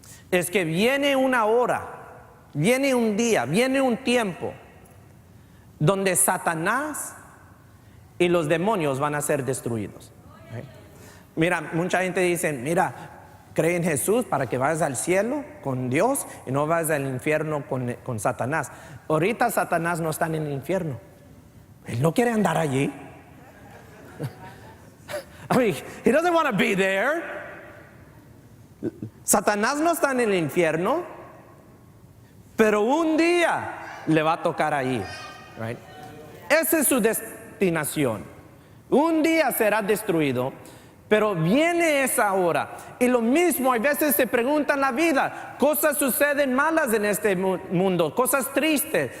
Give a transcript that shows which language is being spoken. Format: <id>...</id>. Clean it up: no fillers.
<es>Es que viene una hora, viene un día, viene un tiempo donde Satanás y los demonios van a ser destruidos. Mira, mucha gente dice, mira, cree en Jesús para que vayas al cielo con Dios y no vayas al infierno con Satanás. Ahorita Satanás no está en el infierno. Él no quiere andar allí.</es> <en>I mean, he doesn't want to be there.</en> <es>Satanás no está en el infierno, pero un día le va a tocar ahí, right? Esa es su destinación. Un día será destruido, pero viene esa hora. Y lo mismo, a veces se pregunta en la vida, cosas suceden malas en este mundo, cosas tristes.</es>